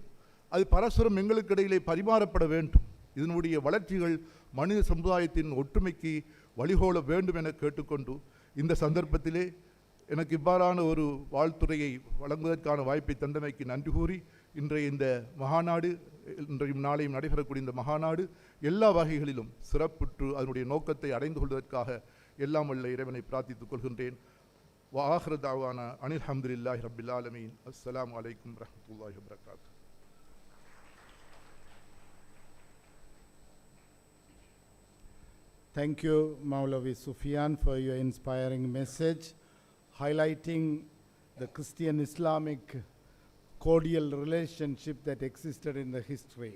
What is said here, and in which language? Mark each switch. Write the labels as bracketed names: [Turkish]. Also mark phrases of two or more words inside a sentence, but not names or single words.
[Tamil] அது பரஸ்பரம் எங்களுக்கு இடையிலே பரிமாறப்பட வேண்டும். இதனுடைய வளர்ச்சிகள் மனித சமுதாயத்தின் ஒற்றுமைக்கு வழிகோல வேண்டும் என கேட்டுக்கொண்டு இந்த சந்தர்ப்பத்திலே எனக்கு இவ்வாறான ஒரு வாழ்த்துறையை வழங்குவதற்கான வாய்ப்பை தந்தமைக்கு நன்றி கூறி, இன்றைய இந்த மகாநாடு, இன்றையும் நாளையும் நடைபெறக்கூடிய இந்த மகாநாடு எல்லா வகைகளிலும் சிறப்புற்று அதனுடைய நோக்கத்தை அடைந்து கொள்வதற்காக எல்லாம் வல்ல இறைவனை பிரார்த்தித்துக் கொள்கின்றேன். [Arabic] وآخر دعوانا أن الحمد لله رب العالمين. السلام عليكم ورحمة الله وبركاته. [English] Thank you, Maulavi Sufyan, for your inspiring message, highlighting the Christian-Islamic cordial relationship that existed in the history.